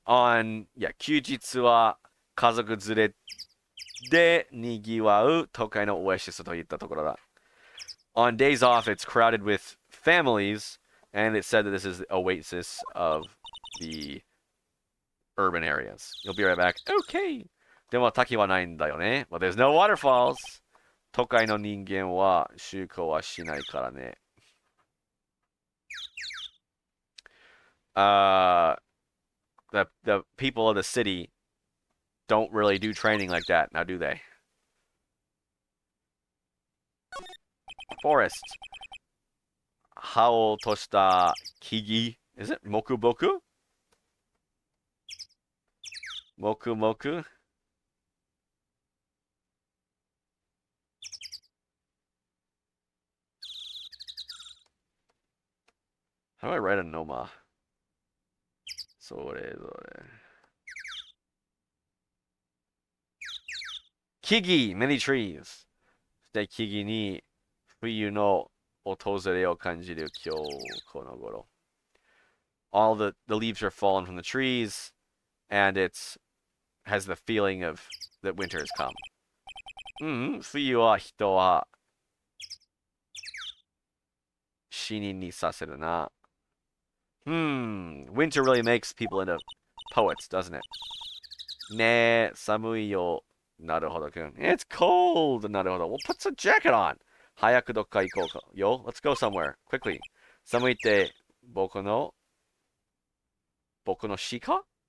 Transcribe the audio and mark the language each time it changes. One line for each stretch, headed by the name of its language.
English: On, yeah,
Japanese: 休日は家族連れで賑わう都会のオアシスといったところだ。
English: On days off, it's crowded with families, and it's said that this is the oasis of the urban areas. You'll be right back. Okay.
Japanese: でも滝はないんだよね。
English: Well, there's no waterfalls.
Japanese: 都会の人間は就航はしないからね。
English: The people of the city don't really do training like that, now do they? Forest.
Japanese: 葉を落とした木々
English: Is it mokuboku?
Japanese: Moku?
English: How do I write a noma?
Japanese: それ。
English: 木々 many trees.
Japanese: で、木々に冬の訪れを感じる今日この頃。
English: All the leaves are fallen from the trees, and it's has the feeling of that winter has come.
Japanese: 冬は人は死にさせるな。
English: Winter really makes people into poets, doesn't it?
Japanese: ねえ、寒いよ。なるほど、くん。
English: It's cold!
Japanese: なるほど。
English: Well, put some jacket on!
Japanese: 早くどっか行こうか。
English: Yo, let's go somewhere. Quickly.
Japanese: 寒いって僕の詩か?